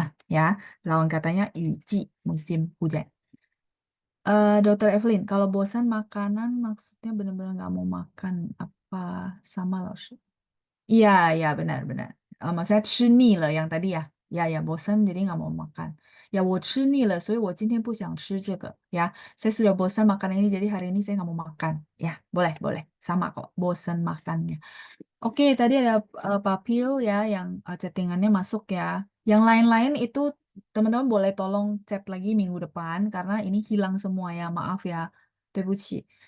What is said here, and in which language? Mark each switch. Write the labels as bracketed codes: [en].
[id] Ya, lawan katanya yuji, musim hujan. Dokter Evelyn, kalau bosan makanan maksudnya benar-benar nggak mau makan apa sama loh? Iya, iya benar-benar. Maksudnya 吃腻了 yang tadi ya. Ya, ya bosan jadi nggak mau makan. [zh] Ya, 我吃腻了，所以我今天不想吃这个. [id] Ya, saya sudah bosan makan ini jadi hari ini saya nggak mau makan. Ya, boleh, boleh. Sama kok, bosan makannya. Oke, tadi ada Papil ya yang chattingannya masuk ya. Yang lain-lain itu teman-teman boleh tolong chat lagi minggu depan karena ini hilang semua ya. Maaf ya. [zh] 对不起.